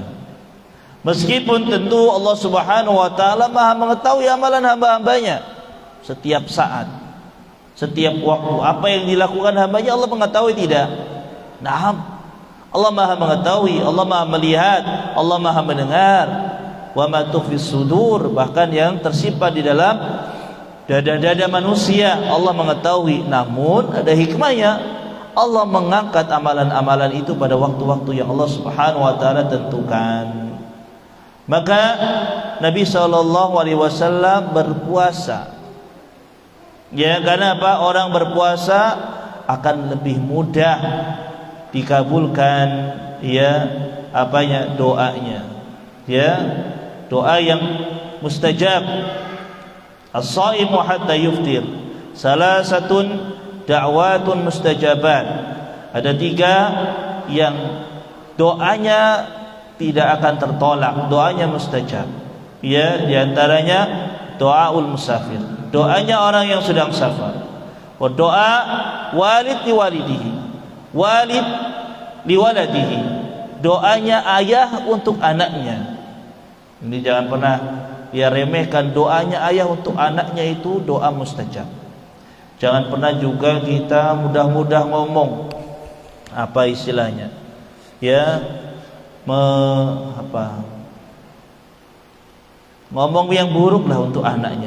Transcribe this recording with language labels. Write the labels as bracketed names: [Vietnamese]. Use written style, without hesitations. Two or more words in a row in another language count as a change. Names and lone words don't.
[Indonesian] Meskipun tentu [Arabic] الله سبحانه وتعالى [Indonesian] Maha mengetahui amalan hamba-hambanya setiap saat, setiap waktu. Apa yang dilakukan hambanya Allah mengetahui tidak? Naam, Allah Maha mengetahui, Allah Maha melihat, Allah Maha mendengar. [Arabic] وما تخفي الصدور, [Indonesian] bahkan yang tersimpan di dalam dada-dada manusia Allah mengetahui. Namun ada hikmahnya, Allah mengangkat amalan-amalan itu pada waktu-waktu yang [Arabic] الله سبحانه وتعالى [Indonesian] tentukan. Maka Nabi SAW berpuasa Ya, karena apa? Orang berpuasa akan lebih mudah dikabulkan ya apanya, doanya. Ya, doa yang mustajab. [Arabic] الصائم حتى يفطر. ثلاث دعوات مستجابات. [Indonesian] Ada 3 yang doanya tidak akan tertolak, doanya mustajab. Ya, diantaranya [Arabic] دعاء المسافر, [Indonesian] doanya orang yang sedang safar. [Arabic] ودعاء الوالد لولده، الوالد لولده, [Indonesian] doanya ayah untuk anaknya. Ini jangan pernah ya remehkan, doanya ayah untuk anaknya itu doa mustajab. Jangan pernah juga kita mudah-mudah ngomong apa istilahnya, ya ngomong yang buruk lah untuk anaknya.